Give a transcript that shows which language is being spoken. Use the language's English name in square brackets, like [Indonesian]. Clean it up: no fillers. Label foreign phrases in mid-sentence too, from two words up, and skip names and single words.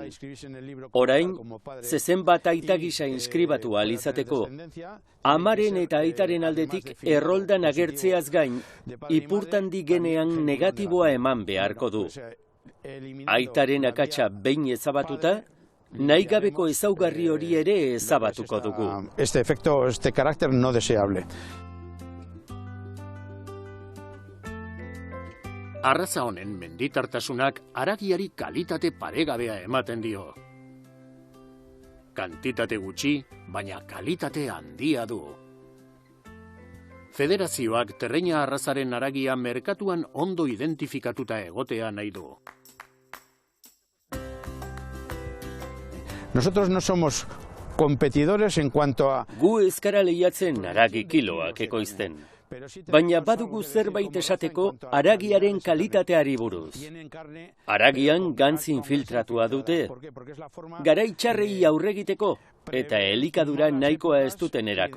[Basque] Orain, zezen bat aita gisa inskribatu ahal izateko, amaren eta aitaren aldetik erroldan agertzeaz gain, Ipurtandi genean negatiboa eman beharko du. Aitaren akatsa behin ezabatuta, nahi gabeko ezaugarri hori ere ezabatuko dugu. [Spanish] Este efecto, este carácter no deseable. [Basque] Arraza honen menditartasunak haragiari kalitate paregabea ematen dio. Kantitate gutxi, baina kalitate handia du. Federazioak terreina arrazaren haragia merkatuan ondo identifikatuta egotea nahi du. [Spanish] Nosotros no somos competidores en cuanto a... [Basque] Gu ez gara lehiatzen haragi kiloak ekoizten. Baina badugu zerbait esateko haragiaren kalitateari buruz. Haragian gantz infiltratua dute. Garai txarrei aurregiteko eta elikadura nahikoa ez duten erako.